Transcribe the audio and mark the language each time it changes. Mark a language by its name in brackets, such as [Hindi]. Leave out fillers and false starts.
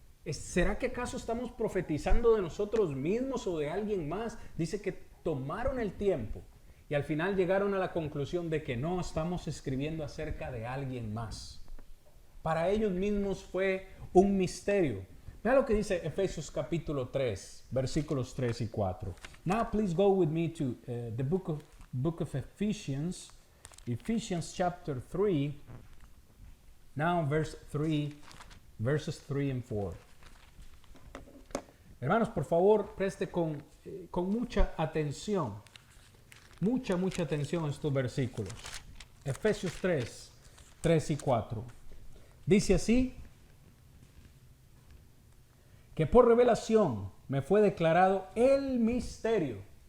[Spanish] ¿Será que acaso estamos profetizando de nosotros mismos o de alguien más? Dice que tomaron el tiempo y al final llegaron a la conclusión de que no, estamos escribiendo acerca de alguien más. Para ellos mismos fue un misterio. Vea lo que dice Efesios capítulo 3, versículos 3 y 4. [English] Now please go with me to the book of Ephesians, Ephesians chapter 3, now verses 3 and 4. [Spanish] Hermanos, por favor, preste con mucha atención, mucha atención a estos versículos. Efesios 3 y 4. Dice así, que por revelación me fue declarado el misterio.